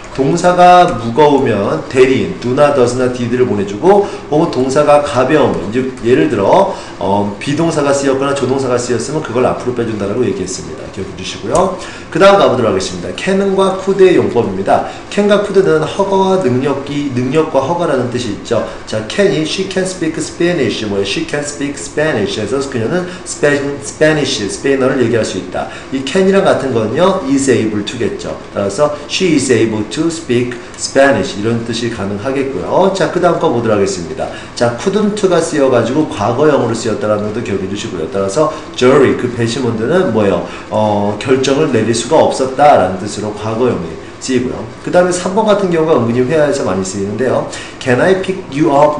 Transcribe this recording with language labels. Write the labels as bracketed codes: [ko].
[ko] 동사가 무거우면 대리인 do나 does나 did를 보내주고, 혹은 동사가 가벼우면, 이제 예를 들어 비동사가 쓰였거나 조동사가 쓰였으면 그걸 앞으로 빼준다라고 얘기했습니다. 기억해 주시고요. 그 다음 가보도록 하겠습니다. can과 could의 용법입니다. can과 could는 허가와 능력과 허가라는 뜻이 있죠. 자, can이 [en] she can speak Spanish, [ko] she can speak Spanish 해서 그녀는 Spanish, 스페인어를 얘기할 수 있다. 이 can이랑 같은 거는요, is able to겠죠. 따라서 [en] she is able to speak Spanish [ko] 이런 뜻이 가능하겠고요. 자, 그 다음 거 보도록 하겠습니다. 자, couldn't가 쓰여가지고 과거형으로 쓰였다라는 것도 기억해 주시고요. 따라서 jury, 그 배심원들은 뭐예요? 결정을 내릴 수가 없었다라는 뜻으로 과거형이 쓰이고요. 그 다음에 3번 같은 경우가 은근히 회화에서 많이 쓰이는데요. [en] Can I pick you up?